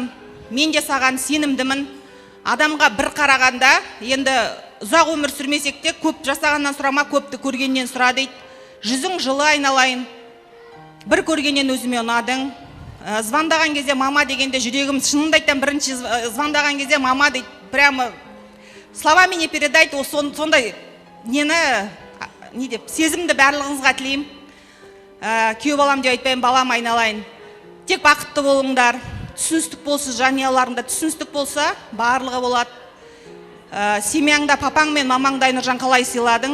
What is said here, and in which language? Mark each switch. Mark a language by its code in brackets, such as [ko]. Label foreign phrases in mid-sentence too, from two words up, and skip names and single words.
[kk] Мен де саған сенімдімін. Адамға бір қарағанда, енді ұзақ өмір сүрмесек те, көп жасағаннан сұрама, көпті көргеннен сұра дейді. Жүзің жылы айналайын. Бір көргеннен өзіме ұнадың. Звондаған кезде мама дегенде жүрегім шынында айтам, бірінші звондаған кезде мама дейді. [ru] Прямо словами не передать, [kk] сондай не деп, сезімді барлығыңызға тілеймін. Күйеу балам деп айтпаймын, балам айналайын. Тек бақытты болыңдар. Түсіністік болсын, жанұяларыңда түсіністік болса, барлығы болады. Семьяңда папаң мен мамаңды Айнұржан қалай сыйладың?